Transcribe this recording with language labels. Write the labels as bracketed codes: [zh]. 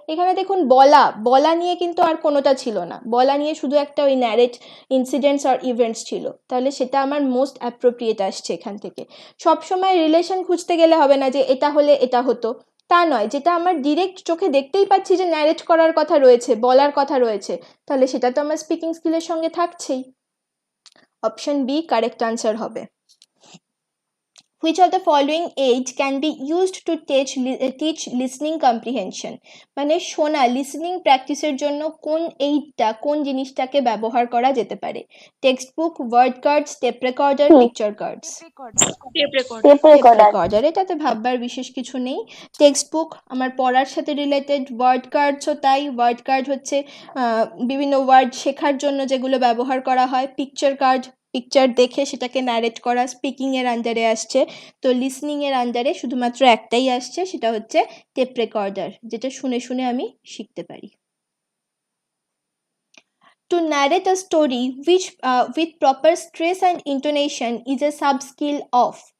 [bn] এখানে দেখুন বলা নিয়ে কিন্তু আর কোনোটা ছিল না, বলা নিয়ে শুধু একটা ওই ন্যারেট ইনসিডেন্টস আর ইভেন্টস ছিল, তাহলে সেটা আমার মোস্ট অ্যাপ্রোপ্রিয়েট আসছে এখান থেকে। সবসময় রিলেশন খুঁজতে গেলে হবে না যে এটা হলে এটা হতো, তা নয়, যেটা আমার ডিরেক্ট চোখে দেখতেই পাচ্ছি যে ন্যারেট করার কথা রয়েছে, বলার কথা রয়েছে, তাহলে সেটা তো আমার স্পিকিং স্কিলের সঙ্গে থাকছেই। অপশন বি কারেক্ট আনসার হবে। [en] Which of the following aids can be used to teach listening comprehension? [bn] মানে শোনা, লিসনিং প্র্যাকটিসের জন্য কোন এইডটা, কোন জিনিসটাকে ব্যবহার করা যেতে পারে? [en] Text book, word cards, tape recorder, picture cards? Tape recorder. Tape record [bn] tape recorder, এটাতে ভাববার বিশেষ কিছু নেই। টেক্সট বুক আমার পড়ার সাথে রিলেটেড, ওয়ার্ড কার্ডসও তাই, ওয়ার্ড কার্ড হচ্ছে বিভিন্ন ওয়ার্ড শেখার জন্য যেগুলো ব্যবহার করা হয়। পিকচার কার্ড, পিকচার দেখে সেটাকে ন্যারেট করা, স্পিকিং এর আন্ডারে আসছে। তো লিসনিং এর আন্ডারে শুধুমাত্র একটাই আসছে, সেটা হচ্ছে টেপ রেকর্ডার, যেটা শুনে শুনে আমি শিখতে পারি। [en] To narrate a story with proper stress and intonation is a sub skill of?